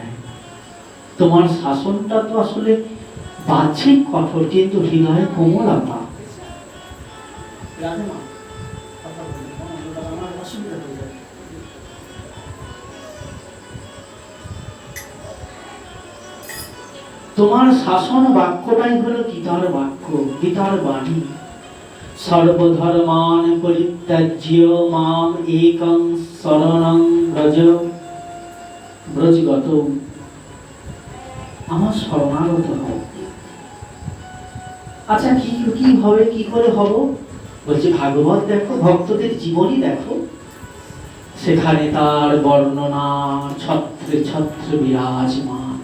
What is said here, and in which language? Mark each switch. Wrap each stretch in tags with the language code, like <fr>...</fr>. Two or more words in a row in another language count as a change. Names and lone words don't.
<bn>তোমার শাসনটা তো আসলে বাহ্যিক কঠোর, কিন্তু হৃদয়ে কোমলতা। তোমার শাসন বাক্যটাই হলো গীতার বাক্য, গীতার বাণী।</bn> <sa>সর্বধর্মান পরিত্যাজ্য মাম একং শরণং ব্রজ,</sa> <bn>ব্রজগত, আমার শরণাগত হও। আচ্ছা কি হবে, কি করে হব? বলছে ভাগবত দেখো, ভক্তদের জীবনী দেখো, সেখানে তার বর্ণনা ছত্রে ছত্রে বিরাজমান।</bn>